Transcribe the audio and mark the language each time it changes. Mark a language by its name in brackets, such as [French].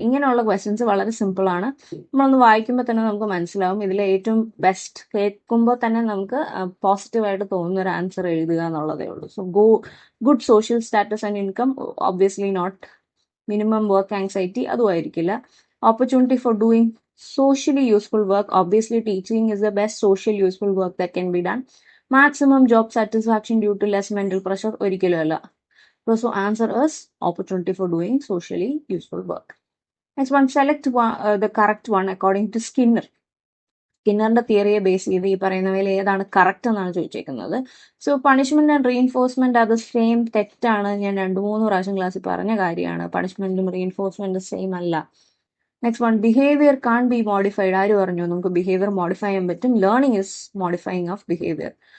[Malayalam] ഇങ്ങനെയുള്ള ക്വസ്റ്റ്യൻസ് വളരെ സിമ്പിൾ ആണ്. നമ്മളൊന്ന് വായിക്കുമ്പോൾ തന്നെ നമുക്ക് മനസ്സിലാവും. ഇതിലെ ഏറ്റവും ബെസ്റ്റ് കേൾക്കുമ്പോൾ തന്നെ നമുക്ക് പോസിറ്റീവായിട്ട് തോന്നുന്ന ഒരു ആൻസർ എഴുതുക എന്നുള്ളതേ ഉള്ളൂ. [English] So good social status and income, obviously not. [Malayalam] Minimum work anxiety, അതും ആയിരിക്കില്ല. [English] Opportunity for doing socially useful work, obviously teaching is the best social useful work that can be done. Maximum job satisfaction due to less mental pressure, [Malayalam] ഒരിക്കലും അല്ല. [English] So answer is opportunity for doing socially useful work. Next one, select the correct one according to Skinner. [Malayalam] സ്കിന്നറിന്റെ തിയറിയെ base ചെയ്ത് ഈ പറയുന്നവയിൽ ഏതാണ് correct എന്നാണ് ചോദിച്ചേക്കുന്നത്. So punishment and reinforcement അത് same തെറ്റാണ്. ഞാൻ 2-3 പ്രാവശ്യം ക്ലാസ്സിൽ പറഞ്ഞ കാര്യമാണ്. പണിഷ്മെന്റും റീഇൻഫോഴ്സ്മെന്റും സെയിം അല്ല. [English] Next one, behaviour can be modified. [Malayalam] ആര് പറഞ്ഞു നമുക്ക് ബിഹേവിയർ മോഡിഫൈ ചെയ്യാൻ പറ്റും? [English] Learning is modifying of behaviour.